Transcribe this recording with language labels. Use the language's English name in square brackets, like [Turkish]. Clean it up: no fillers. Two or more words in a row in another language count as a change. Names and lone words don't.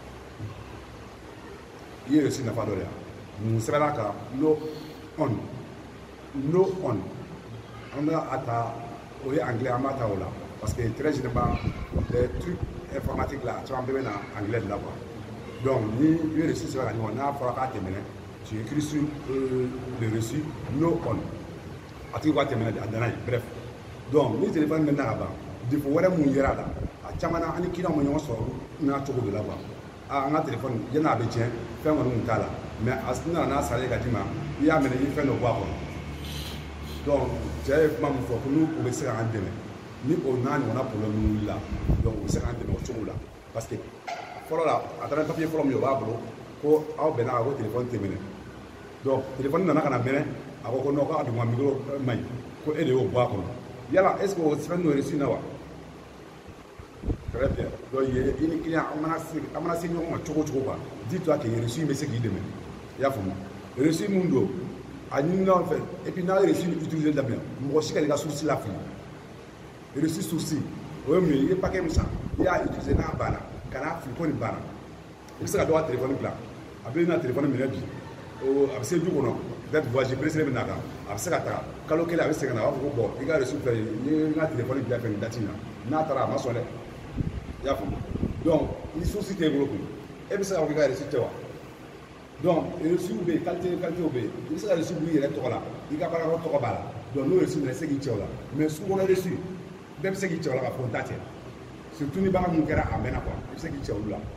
[Bambara] i ye reçu nafa dɔ de yan mun sɛbɛnna kan no on an bɛ a ta o ye anglais an b'a ta o la [French] parce que très généralement les trucs informatiques [Bambara] la caman bɛɛ bɛ na anglais de la quoi donc ni i ye reçu sɛbɛn ka ɲɔgɔn n'a fɔra k'a tɛmɛnɛ [French] tu écris sur le reçu [Bambara] no on a tigi k'a tɛmɛnɛ a danna yen [French] bref donc [Bambara] ni téléphone bɛ na ka ban défaut wɛrɛ mun yera a la a caman na an ni client ma ɲɔgɔn sɔrɔ n'a cogo de la quoi an ka téléphone yan'a bɛ tiɲɛ fɛn kɔni kun t'a la mais a nana n'a sara ka d'i ma i y'a minɛ i fɛn dɔ bɔ a kɔnɔ donc cɛ ye kuma min fɔ ko n'u bɛ se k'an dɛmɛ ni o n'a ɲɔgɔnna problème wulila donc u bɛ se k'an dɛmɛ o cogo la [French] parce que [Bambara] fɔlɔ la a taara papier fɔlɔ min ye o b'a bolo ko aw bɛnna a ko téléphone tɛ minɛ donc téléphone nana ka na minɛ a ko non k'a duguma micro man ɲi ko e de y'o bɔ a kɔnɔ yala [French] est ce que [Bambara] o sɛbɛn n'o reçu na wa [French] très bien donc [Bambara] i ni client a mana se ɲɔgɔn ma cogo o cogo quoi [French] dis-toi que [Bambara] reçu bɛ se k'i dɛmɛ i y'a faamu reçu mun don a ɲini ɲɔgɔn fɛ [French] et puis [Bambara] n'a ye reçu utiliser daminɛ mɔgɔ si ka n'i ka source la fili reçu source o ye mun ye i ye paquet min san i y'a utiliser n'a banna ka n'a fili ko nin banna i bɛ se ka dɔ ka téléphone bila a bɛ na téléphone minɛ bi a bɛ se du kɔnɔ [French] peut-être voyage précédent [Bambara] bɛ n'a kan a bɛ se ka taga kalo kelen a bɛ segin na a b'a fɔ ko bon i ka reçu filɛ n ye n ka téléphone bila fɛ nin date in na n'a taara a ma sɔn dɛ i y'a faamu donc ni source t'e bolo kun e bɛ se k'a fɔ k'i ka reçu tɛ wa donc reçu bɛ yen qualité bɛ yen i bɛ se ka reçu b'i yɛrɛ tɔgɔ la i ka baarakɛyɔrɔ tɔgɔ b'a la donc n'o reçu minɛ i bɛ se k'i cɛ o la mais su kɔnɔ reçu bɛɛ bɛ se k'i cɛ o la k'a fɔ n ta cɛ surtout ni baara mun kɛra a mɛnna quoi i bɛ se k'i cɛ olu la